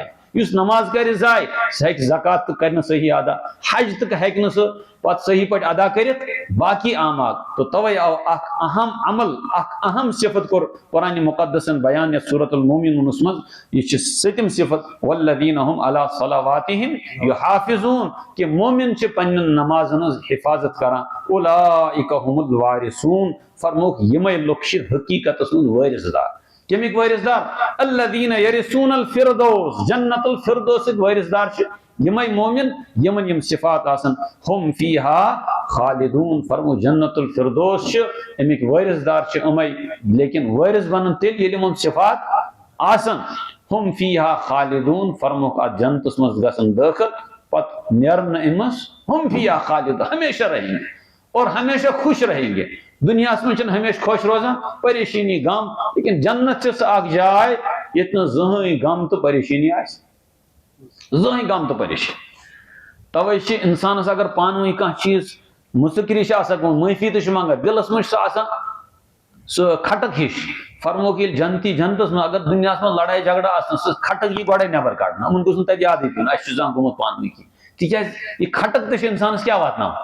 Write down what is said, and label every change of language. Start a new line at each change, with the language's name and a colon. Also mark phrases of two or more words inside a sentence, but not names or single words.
Kashmiri: یُس نماز کرِ ضایع سُہ ہیٚکہِ زکات تہِ کرِ نہٕ صحیح ادا، حج تہِ ہیٚکہِ نہٕ سُہ پتہٕ صحیح پٲٹھۍ ادا کٔرِتھ، باقی اعمال۔ تو توے آو اکھ اہم عمل اکھ اہم صفت کور قرآن مقدسن بیان یتھ سورۃ المومنونس منٛز، یہ چھِ سٔتِم صفت
Arabic: والذین هم علی صلواتہم یحافظون،
Kashmiri: کہ مومن چھِ پننٮ۪ن نمازن ہٕنٛز حفاظت کران،
Arabic: اولئک هم الوارثون،
Kashmiri: فرموکھ یمے لُکھ چھِ حقیقتس منٛز وٲرث دار۔ کمک وٲرث دار؟
Arabic: الذین یرثون الفردوس،
Kashmiri: جنت الفردوس وٲرث دار چھِ یمے مومن یمن یم صفات آسن،
Arabic: ہم فیہا خالدون،
Kashmiri: فرمو جنت الفردوس چھ امیک وارث دار چھ امے، لیکن وارث بنن تیل ییٚلہِ یمن صفات آسن،
Arabic: ہم فیہا خالدون،
Kashmiri: فرمو ات جنتس مز گژھن داخل پت نیرن امس،
Arabic: ہم فیہا خالدون،
Urdu: ہمیشہ رہیں گے اور ہمیشہ خوش رہیں گے۔ دنیا میں
Kashmiri: چھن ہمیشہ خوش روزان، پریشانی غم، لیکن جنت چھ سہ اکھ جائے یت نہ زٕہٕنۍ غم تو پریشانی آسہِ، زٕہٕنۍ غم تو پریشانی۔ توے چھ انسانس اگر پانوی کانٛہہ چیز مُسکری چھ آسان گوٚمُت، معٲفی تہِ چھُ منگان، دلس منٛز چھُ سُہ آسان سُہ کھٹک ہِش، فرموکھ ییٚلہِ جنتس منٛز اگر دُنیاہس منٛز لڑٲے جھگڑا آسن، سُہ کھٹک یی گۄڈے نٮ۪بر کڑنہٕ، یِمن گوٚژھ نہٕ تتہِ یادٕے پیوٚن اسہِ چھُ زانٛہہ گوٚمُت پانوی کینٛہہ، تِکیازِ یہِ کھٹک تہِ چھِ انسانس کیٛاہ واتناوان؟